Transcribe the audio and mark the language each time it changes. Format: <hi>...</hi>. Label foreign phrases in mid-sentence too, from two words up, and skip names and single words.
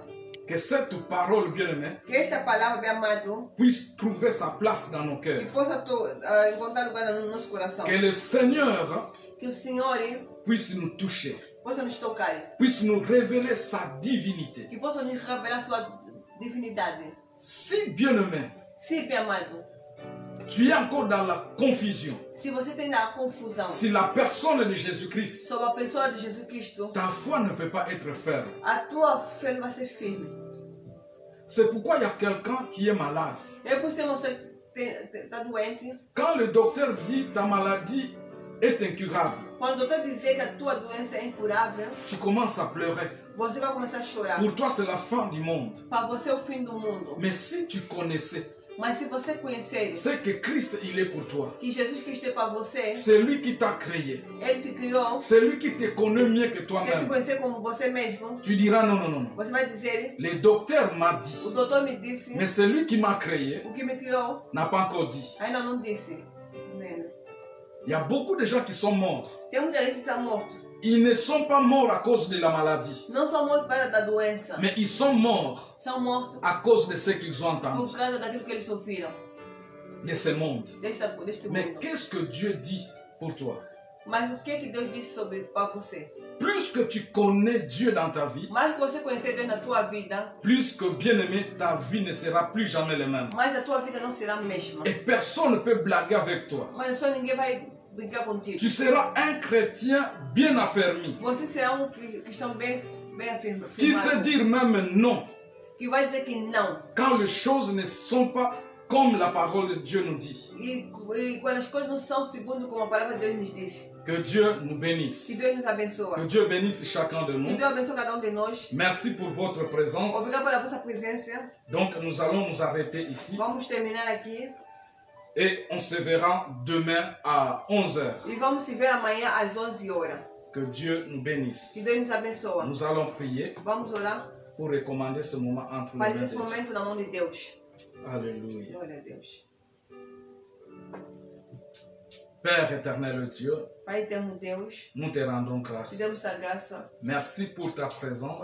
<fr>que cette parole bien-aimée</fr> <pt>Que esta palavra, meu amado,</pt> <fr>puisse trouver sa place dans nos</fr> <pt>que</pt> <fr>cœurs.</fr> <pt>possa encontrar lugar no nosso coração.</pt> <fr>Que le Seigneur</fr> <pt>Que o Senhor</pt> <fr>puisse nous toucher,</fr> <pt>possa nos tocar.</pt> <fr>puisse nous révéler sa divinité.</fr> <pt>Que possa nos revelar sua divinidade.</pt> <fr>Si bien-aimé,</fr> <pt>Sim, meu amado.</pt> <fr>tu es encore dans la confusion,</fr> <pt>Se você tem a confusão</pt> <fr>si la personne de Jésus-Christ,</fr> <pt>sobre a pessoa de Jesus Cristo,</pt> <fr>ta foi ne peut pas être ferme.</fr> <pt>a tua fé não vai ser firme.</pt> <fr>C'est pourquoi il y a quelqu'un qui est malade.</fr> <pt>É por isso que você está doente.</pt> <fr>Quand le docteur dit ta maladie est incurable,</fr> <pt>Quando o doutor dizer que a tua doença é incurável,</pt> <fr>tu commences à pleurer.</fr> <pt>você vai começar a chorar.</pt> <fr>Pour toi, c'est la fin du monde.</fr> <pt>Para você é o fim do mundo.</pt> <fr>Mais si tu connaissais</fr> <pt>Mas se você conhecer</pt> <fr>c'est que Christ, il est pour toi,</fr> <pt>que Jesus Cristo é para você,</pt> <fr>c'est lui qui t'a créé,</fr> <pt>Ele te criou,</pt> <fr>c'est lui qui te connaît mieux que</fr> <pt>Ele te</pt> <fr>toi-même,</fr> <pt>conhecer como você mesmo,</pt> <fr>tu diras non, non, non, non.</fr> <pt>você vai dizer,</pt> <fr>Le docteur m'a</fr> <pt>o</pt> <fr>dit,</fr> <pt>doutor me disse,</pt> <fr>mais c'est lui qui m'a créé,</fr> <pt>o que me criou,</pt> <fr>n'a pas encore dit.</fr> <pt>ainda não disse. Amém.</pt> <fr>Il y a beaucoup de gens qui sont morts.</fr> <pt>Tem muita gente que está morto.</pt> <fr>Ils ne sont pas morts à cause de la maladie,</fr> <pt>Não são mortos por causa da doença.</pt> <fr>mais ils sont morts</fr> <pt>São mortos</pt> <fr>à cause de ce qu'ils ont entendu,</fr> <pt>por causa daquilo que eles ouviram.</pt> <fr>de ce monde.</fr> <pt>Deste</pt> <fr>Mais</fr> <pt>mundo.</pt> <fr>qu'est-ce que Dieu dit pour toi?</fr> <pt>Mas o que Deus disse sobre para você?</pt> <fr>Plus que tu connais Dieu dans ta vie,</fr> <pt>Mais que você conhecer Deus na tua vida,</pt> <fr>plus que bien-aimé, ta vie ne sera plus jamais la même.</fr> <pt>mais a tua vida não será a mesma.</pt> <fr>Et personne ne peut blaguer avec toi.</fr> <pt>Mas só ninguém vai brincar contigo.</pt> <fr>Tu seras un chrétien bien affermi,</fr> <pt>Você será um cristão bem</pt> <fr>qui sait</fr> <pt>afirmado,</pt> <fr>dire même non</fr> <pt>que vai dizer que não.</pt> <fr>quand les choses ne sont pas comme la parole de Dieu nous dit.</fr> <pt>E quando as coisas não são segundo como a palavra de Deus nos diz.</pt> <fr>Que Dieu nous</fr> <pt>Que</pt> <fr>bénisse.</fr> <pt>Deus nos abençoe.</pt> <fr>Que Dieu bénisse chacun de</fr> <pt>Que</pt> <fr>nous.</fr> <pt>Deus abençoe cada um de nós.</pt> <fr>Merci pour votre présence.</fr> <pt>Obrigado pela vossa presença.</pt> <fr>Donc nous allons nous arrêter ici</fr> <pt>Vamos terminar aqui.</pt> <fr>et on se verra demain à 11h.</fr> <pt>E vamos se ver amanhã às 11 horas.</pt> <fr>Que Dieu nous</fr> <pt>Que</pt> <fr>bénisse.</fr> <pt>Deus nos abençoe.</pt> <fr>Nous allons prier</fr> <pt>Vamos orar</pt> <fr>pour recommander ce moment entre les</fr> <pt>para</pt> <fr>mains de</fr> <pt>esse</pt> <fr>Dieu.</fr> <pt>momento na mão de Deus.</pt> <fr>Alléluia.</fr> <pt>Glória a Deus.</pt> <fr>Père éternel Dieu,</fr> <pt>Pai eterno Deus,</pt> <fr>nous te rendons</fr> <pt>te</pt> <fr>grâce.</fr> <pt>damos a graça.</pt> <fr>Merci pour ta présence.</fr>